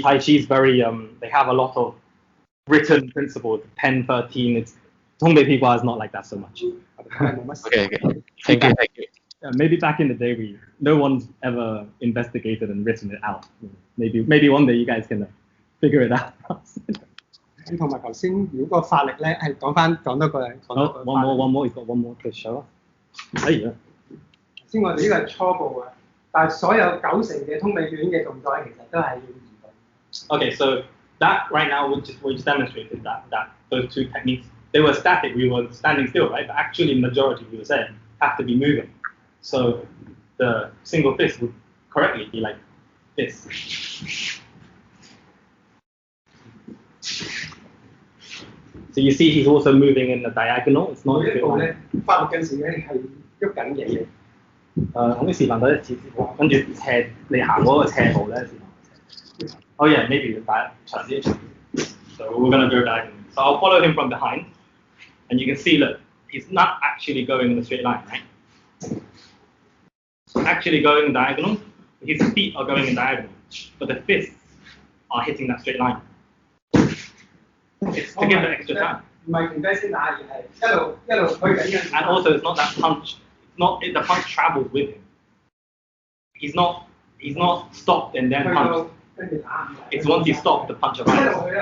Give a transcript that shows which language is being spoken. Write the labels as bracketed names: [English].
[English] Tai Chi is very, they have a lot of written principles, 10, 13. It's Tongbei Pigua is not like that so much. Okay. Thank you. Maybe back in the day, no one's ever investigated and written it out. Maybe one day you guys can figure it out. [Cantonese] 同埋頭先，如果個發力咧係講多個。 [English] One more, you've got one more to show. [Cantonese] 先我哋呢個係初步嘅，但係所有90%嘅通臂捲嘅動作其實都係要移動。 [English] Okay, so that right now we just demonstrated that those two techniques, they were static, we were standing still, right? But actually majority we were saying have to be moving. So the single fist would correctly be like this. So you see he's also moving in the diagonal, it's not a [Cantonese] 步咧，發力嗰時咧係喐緊嘅。可唔可以示範多一次？跟住斜你行嗰個斜步咧。 [English] Oh yeah, maybe [Cantonese] 長啲。 [English] So we're gonna go diagonal. So I'll follow him from behind, and you can see that he's not actually going in a straight line, right? He's actually going diagonal. His feet are going in diagonal, but the fists are hitting that straight line. It's to give the extra time. [Cantonese] 唔係停低先打，而係一路推緊嘅。 [English] And also, it's not that punch. The punch travels with him. He's not stopped and then punched. It's once he stopped, the punch arrives.